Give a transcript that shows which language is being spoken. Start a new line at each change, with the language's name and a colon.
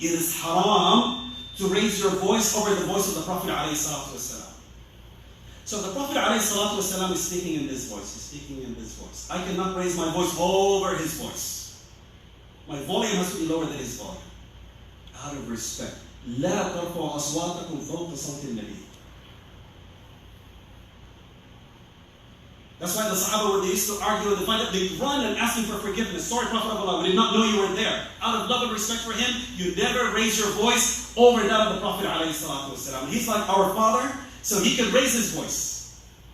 English: It is haram to raise your voice over the voice of the Prophet ﷺ. So the Prophet ﷺ is speaking in this voice. He's speaking in this voice. I cannot raise my voice over his voice. My volume has to be lower than his volume. Out of respect.
Arabic: لا ترفعوا أصواتكم فوق صوت النبي.
English: That's why the Sahaba, when they used to argue and fight, they'd run and ask him for forgiveness. Sorry, Prophet of Allah, we did not know you were there. Out of love and respect for him, you never raise your voice over that of the Prophet ﷺ. He's like our father, so he can raise his voice.